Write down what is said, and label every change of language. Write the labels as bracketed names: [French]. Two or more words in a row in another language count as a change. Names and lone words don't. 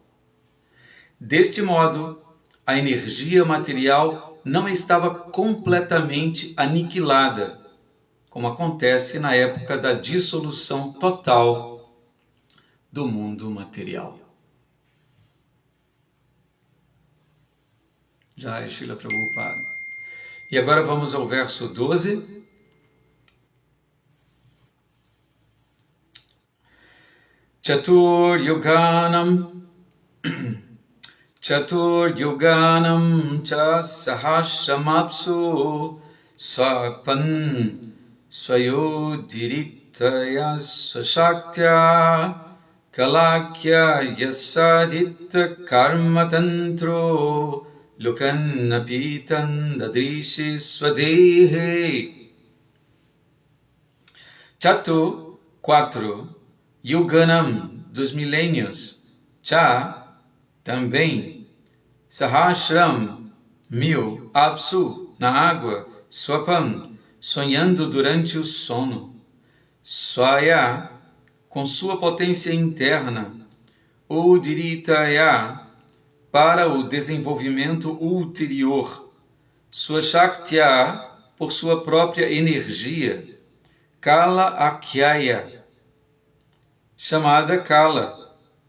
[Portuguese] Deste modo, a energia material não estava completamente aniquilada, como acontece na época da dissolução total do mundo material. [Sanskrit] Jai Srila Prabhupada. [Portuguese] E agora vamos ao verso 12. [Sanskrit] Chatur Yoganam cha sahasramapsu swapan swayodiritaya sasaktya kalakya yasadita karmatantro Lokannapitan dadrishi swadehe. [Portuguese] Chatu, 4. Yuganam, dos milênios. Cha, também. Sahasram, 1000. Apsu, na água. Swapam, sonhando durante o sono. Swaya, com sua potência interna. Udiritaya, para o desenvolvimento ulterior, sua Shaktya, por sua própria energia, [Sanskrit] Kala Akyaya, [Portuguese] chamada Kala.